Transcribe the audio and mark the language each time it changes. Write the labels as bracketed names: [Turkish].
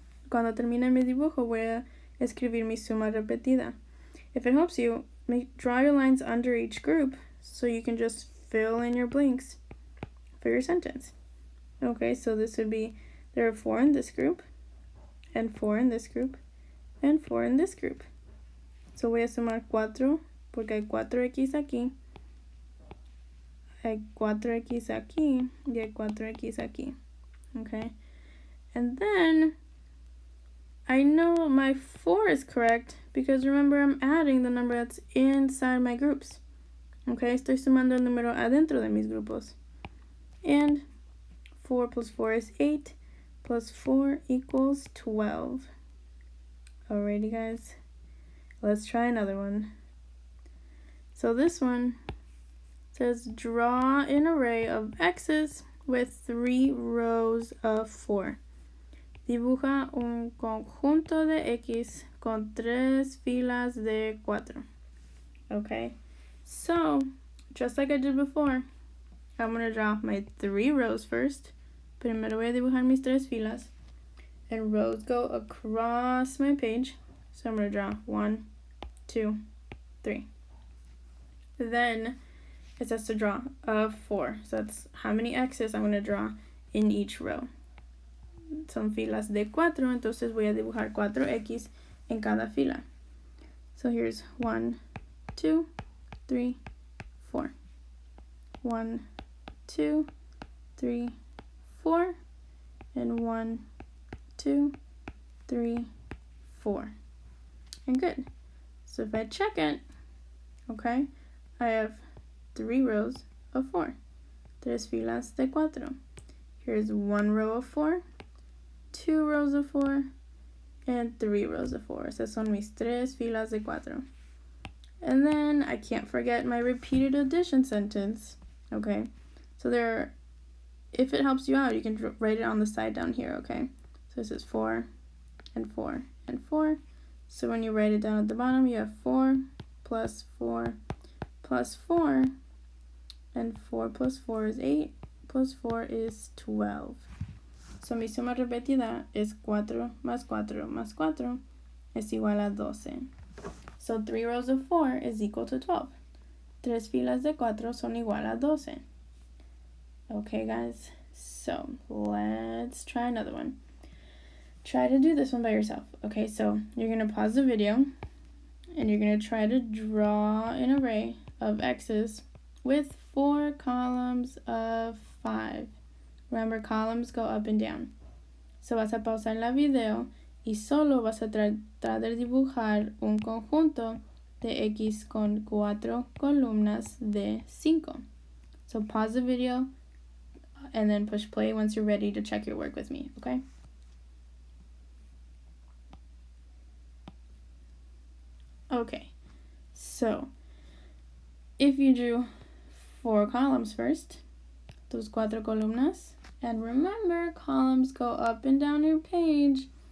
[Spanish] Cuando termine mi dibujo, voy a escribir mi suma repetida. [English] If it helps you, draw your lines under each group so you can just fill in your blanks for your sentence. Okay, so this would be, there are 4 in this group, and 4 in this group, and 4 in this group. [Spanish] So voy a sumar 4, porque hay 4x aquí, hay 4x aquí, y hay 4x aquí. [English] Okay, and then I know my 4 is correct because remember I'm adding the number that's inside my groups. [Spanish] Okay, estoy sumando el número adentro de mis grupos. [English] And 4 plus 4 is 8, plus 4 equals 12. Alrighty guys, let's try another one. So this one says draw an array of x's with 3 rows of 4. [Spanish] Dibuja un conjunto de X con 3 filas de 4. [English] Okay, so just like I did before, I'm going to draw my 3 rows first. [Spanish] Primero voy a dibujar mis 3 filas. [English] And rows go across my page. So I'm going to draw 1, 2, 3. Then it says to draw a 4. So that's how many X's I'm going to draw in each row. [Spanish] Son filas de 4, entonces voy a dibujar 4X en cada fila. [English] So here's 1, 2, 3, 4. 1, 2, 3, 4. And 1, 2, 3, 4. And good. So if I check it, okay, I have 3 rows of 4. [Spanish] 3 filas de 4. [English] Here's 1 row of 4, 2 rows of 4, and 3 rows of 4. [Spanish] Esas son mis 3 filas de 4. [English] And then I can't forget my repeated addition sentence. Okay, so there, if it helps you out, you can write it on the side down here, okay? So this is 4, and 4, and 4. So when you write it down at the bottom, you have 4 plus 4 plus 4, and 4 plus 4 is 8, plus 4 is 12. [Spanish] So mi suma repetida es 4 más 4 más 4 es igual a 12. [English] So 3 rows of 4 is equal to 12. [Spanish] 3 filas de 4 son igual a 12. [English] Okay, guys, so let's try another one. Try to do this one by yourself. Okay, so you're going to pause the video and you're going to try to draw an array of X's with 4 columns of 5. Remember, columns go up and down. [Spanish] So vas a pausar la video y solo vas a tratar de dibujar un conjunto de X con 4 columnas de 5. [English] So pause the video and then push play once you're ready to check your work with me, okay? Okay, so if you drew 4 columns first, [Spanish] tus 4 columnas, [English] and remember, columns go up and down your page.